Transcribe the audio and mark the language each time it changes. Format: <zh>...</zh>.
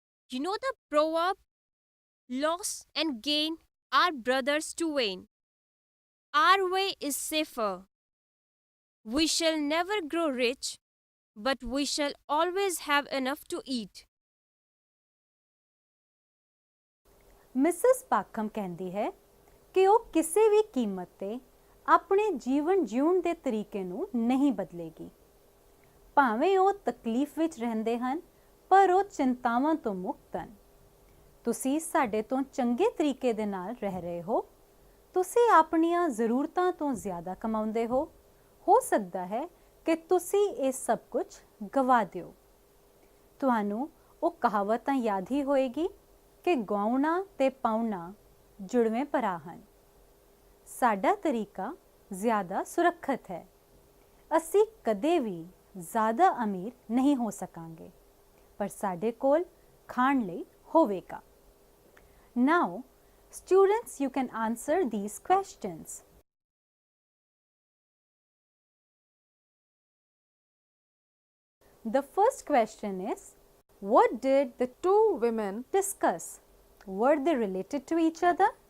<en>You know the proverb, loss and gain are brothers to Wayne. Our way is safer. We shall never grow rich, but we shall always have enough to eat.</en> <pa>Mrs ਪਾਖਮ ਕਹਿੰਦੀ ਹੈ ਕਿ ਉਹ ਕਿਸੇ ਵੀ ਕੀਮਤ ਤੇ ਆਪਣੇ ਜੀਵਨ ਜਿਉਣ ਦੇ ਤਰੀਕੇ ਨੂੰ ਨਹੀਂ ਬਦਲੇਗੀ। ਭਾਵੇਂ ਉਹ ਤਕਲੀਫ ਵਿੱਚ ਰਹਿੰਦੇ ਹਨ, ਪਰ ਉਹ ਚਿੰਤਾਵਾਂ ਤੋਂ ਮੁਕਤ ਹਨ। ਤੁਸੀਂ ਸਾਡੇ ਤੋਂ ਚੰਗੇ ਤਰੀਕੇ ਦੇ ਨਾਲ ਰਹਿ ਰਹੇ ਹੋ। ਤੁਸੀਂ ਆਪਣੀਆਂ ਜ਼ਰੂਰਤਾਂ ਤੋਂ ਜ਼ਿਆਦਾ ਕਮਾਉਂਦੇ ਹੋ। ਹੋ ਸਕਦਾ ਹੈ ਕਿ ਤੁਸੀਂ ਇਹ ਸਭ ਕੁਝ ਗਵਾ ਦਿਓ। ਤੁਹਾਨੂੰ ਉਹ ਕਹਾਵਤ ਤਾਂ ਯਾਦ ਹੀ ਹੋਏਗੀ ਕਿ ਗਾਉਣਾ ਤੇ ਪਾਉਣਾ ਜੁੜਵੇਂ ਭਰਾ ਹਨ। ਸਾਡਾ ਤਰੀਕਾ ਜ਼ਿਆਦਾ ਸੁਰੱਖਿਅਤ ਹੈ। ਅਸੀਂ ਕਦੇ ਵੀ ਜ਼ਿਆਦਾ ਅਮੀਰ ਨਹੀਂ ਹੋ ਸਕਾਂਗੇ, ਪਰ ਸਾਡੇ ਕੋਲ ਖਾਣ ਲਈ ਹੋਵੇਗਾ।</pa> <en>Now, students, you can answer these questions. The first question is, what did the two women discuss? Were they related to each other?</en>